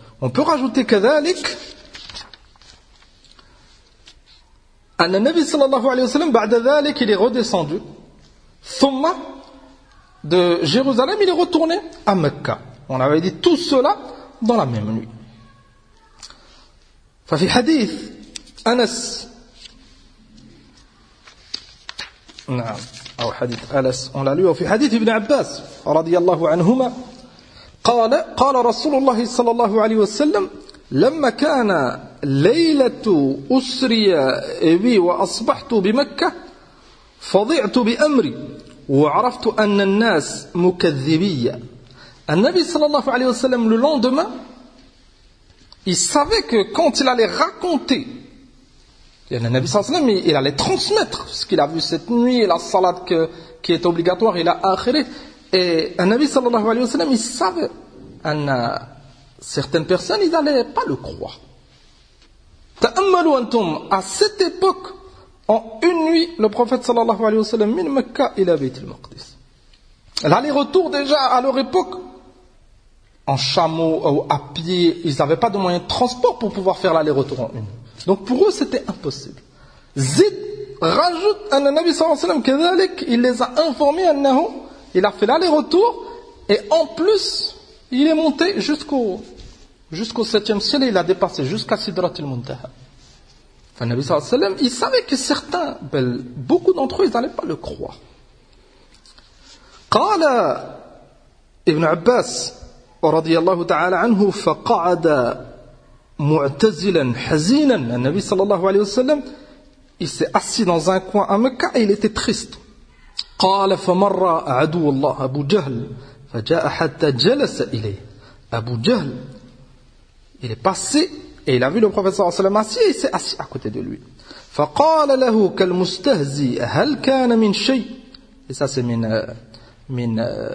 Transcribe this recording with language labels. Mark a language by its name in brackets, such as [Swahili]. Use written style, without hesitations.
[French] On peut rajouter [Arabic] كذلك أن النبي صلى الله عليه وسلم بعد ذلك [French] il est redescendu [Arabic] ثم [French] de Jérusalem il est retourné à Mecca. On avait dit tout cela dans la même nuit. [Arabic] ففي حديث أنس نعم أو حديث أنس [French] on l'a lu [Arabic] وفي حديث ابن عباس رضي الله عنهما قال رسول الله صلى الله عليه وسلم لما كان ليلة أسري بي وأصبحت بمكة فضعت بأمري وعرفت أن الناس مكذبية. النبي صلى الله عليه وسلم [French] le lendemain il savait que quand il allait raconter, le Nabi صلى الله عليه وسلم il allait transmettre ce qu'il a vu cette nuit et la salat qui est obligatoire et la akhirah. Et un Nabi sallallahu alayhi wa sallam, il savait que certaines personnes, ils n'allaient pas le croire. [Arabic] Ta'ammalu antum, [French] à cette époque, en une nuit, le prophète sallallahu alayhi wa sallam, min Mecca ila Bayt al-Maqdis. L'aller-retour déjà à leur époque, en chameau ou à pied, ils n'avaient pas de moyens de transport pour pouvoir faire l'aller-retour en une. Donc pour eux, c'était impossible. Zid rajoute à un Nabi sallallahu alayhi wa sallam, qu'il les a informés à Nahum. Il a fait l'aller-retour et en plus, il est monté jusqu'au septième ciel et il a dépassé jusqu'à Sidrat al-Muntaha. Enfin, Nabi sallallahu alayhi wa sallam, il savait que certains, beaucoup d'entre eux, ils n'allaient pas le croire. [Arabic] قال ابن عباس رضي الله تعالى عنه فقعد معتزلا حزينا. [French] Nabi sallallahu alayhi wa sallam, il s'est assis dans un coin à Mecca et il était triste. [Arabic] قال فمر عدو الله أبو جهل فجاء حتى جلس إليه أبو جهل [French] il est passé et il a vu le professeur sallam assis et s'est assis à côté de lui [Arabic] فقال له كالمستهزي هل كان من شيء [French] et ça c'est [Arabic] من